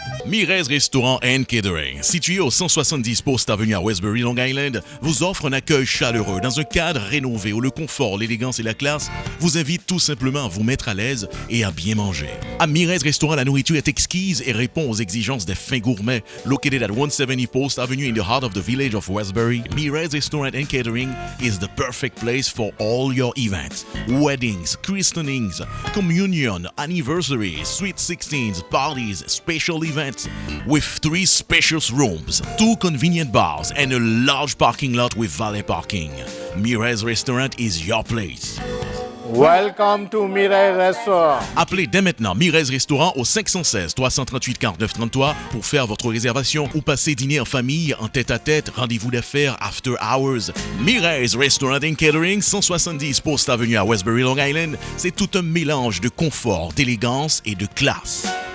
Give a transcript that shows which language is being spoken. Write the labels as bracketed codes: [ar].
[fr] Mirez Restaurant and Catering, situé au 170 Post Avenue à Westbury, Long Island, vous offre un accueil chaleureux dans un cadre rénové où le confort, l'élégance et la classe vous invitent tout simplement à vous mettre à l'aise et à bien manger. À Mirez Restaurant, la nourriture est exquise et répond aux exigences des fins gourmets. [en] Located at 170 Post Avenue in the heart of the village of Westbury, Mirez Restaurant and Catering is the perfect place for all your events, weddings, christenings, communion, anniversaries, sweet 16s, parties, special events. With 3 spacious rooms, 2 convenient bars, and a large parking lot with valet parking. Mirez Restaurant is your place. Welcome to Mirez Restaurant. [fr] Appelez dès maintenant Mirez Restaurant au 516 338 49 33 pour faire votre réservation ou passer dîner en famille, en tête-à-tête, rendez-vous d'affaires, after hours. Mirez Restaurant and Catering, 170 Post Avenue à Westbury, Long Island, c'est tout un mélange de confort, d'élégance et de classe.